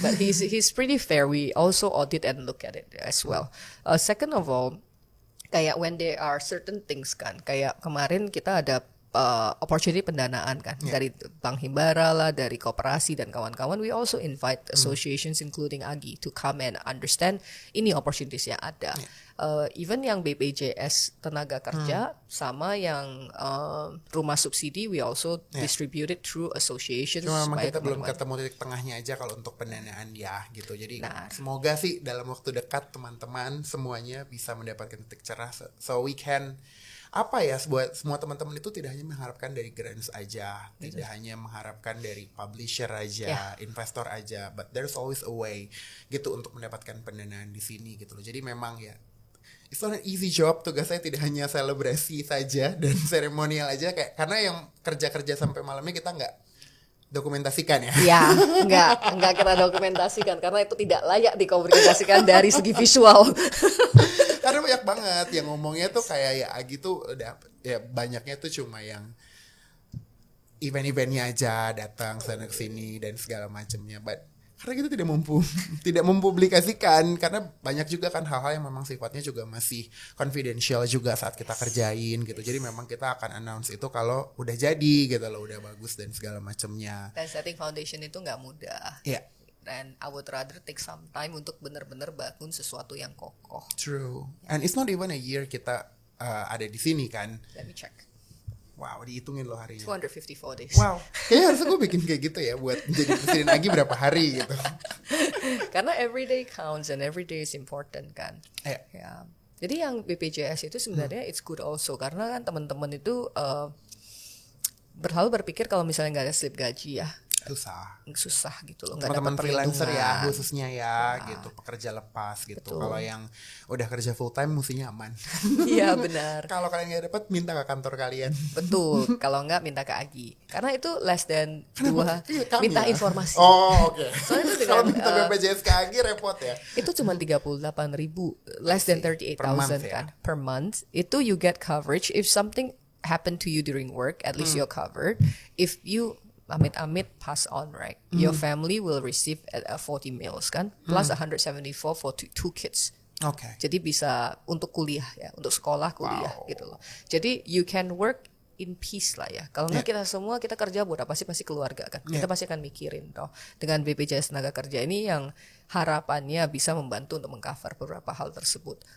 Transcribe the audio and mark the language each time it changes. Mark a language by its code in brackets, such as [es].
[en] But he's pretty fair. We also audit and look at it as well. Second of all, kayak when there are certain things kan. [id] Kayak kemarin kita ada opportunity pendanaan kan, dari Bank Himbara lah, dari koperasi dan kawan-kawan. [en] We also invite associations including Agi to come and understand [id] ini [en] opportunities [id] yang ada. Even yang BPJS tenaga kerja sama yang rumah subsidi, [en] we also distribute it through associations. [id] Cuma memang kita belum ketemu titik tengahnya aja kalau untuk pendanaan ya gitu. Jadi semoga sih dalam waktu dekat teman-teman semuanya bisa mendapatkan titik cerah, [en] so we can [id] buat semua teman-teman itu tidak hanya mengharapkan dari grants aja, tidak hanya mengharapkan dari publisher aja, investor aja, [en] but there's always a way [id] gitu untuk mendapatkan pendanaan di sini gitu loh. Jadi memang ya, [en] it's not an easy job. [id] Tugas saya tidak hanya selebrasi saja dan seremonial aja, kayak karena yang kerja sampai malamnya kita nggak dokumentasikan ya. Ya, nggak kita dokumentasikan karena itu tidak layak dikomunikasikan dari segi visual. Karena banyak banget yang ngomongnya tuh kayak ya Agi tuh udah ya banyaknya tuh cuma yang event-eventnya aja, datang sana kesini dan segala macamnya. But karena kita tidak mempublikasikan, karena banyak juga kan hal-hal yang memang sifatnya juga masih confidential juga saat kita kerjain gitu. Jadi memang kita akan announce itu kalau udah jadi gitu loh, udah bagus dan segala macamnya. Dan setting foundation itu nggak mudah. Iya. [en] and I would rather take some time [id] untuk benar-benar bangun sesuatu yang kokoh. [en] True. And it's not even a year [id] kita ada di sini kan. [en] Let me check. [id] Wow, dihitungin loh harinya. [en] 254 days. [id] Wow, kayaknya harusnya gue bikin kayak gitu ya buat jadi presiden lagi berapa hari gitu. [en] Karena every day counts and every day is important kan. [id] Ya. Jadi yang BPJS itu sebenarnya [en] it's good also [id] karena kan teman-teman itu berlalu berpikir kalau misalnya nggak ada slip gaji ya susah gitu loh, nggak dapat teman-teman freelancer ya perlindungan khususnya ya gitu, pekerja lepas gitu. Kalau yang udah kerja full time mestinya aman. Iya benar. Kalau kalian nggak dapat minta ke kantor kalian. Betul, kalau nggak minta ke Agi karena itu less than 2 minta informasi. Oh oke. Soalnya itu Kalau dengan, minta BPJS ke Agi repot ya. [en] Itu cuma 38.000, less than 38,000 kan per month. Itu you get coverage if something happen to you during work, at least you're covered. If you amit-amit pass on, right? Your family will receive 40 meals kan, plus 174 for two kids. [id] Oke. Jadi bisa untuk kuliah ya, untuk sekolah kuliah gitu loh. Jadi [en] you can work in peace [id] lah ya. Kalau nggak kita semua kita kerja buat apa sih, pasti keluarga kan. Kita pasti akan mikirin toh. Dengan BPJS tenaga kerja ini yang harapannya bisa membantu untuk mengcover beberapa hal tersebut.